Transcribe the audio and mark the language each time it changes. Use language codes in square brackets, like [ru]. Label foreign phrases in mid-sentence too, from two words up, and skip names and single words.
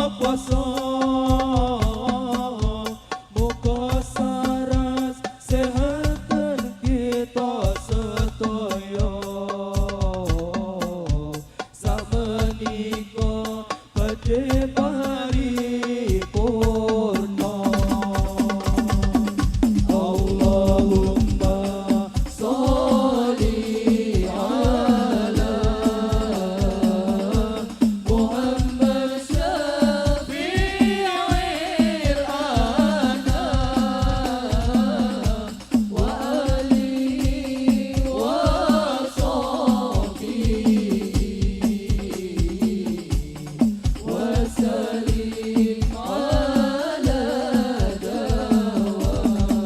[jv] puasa muga saras sehatan kita sedaya samenika badhe paripurna [ar] اللهم صل على محمد شفيع الأنام وآله وصحبه وسلم على الدوام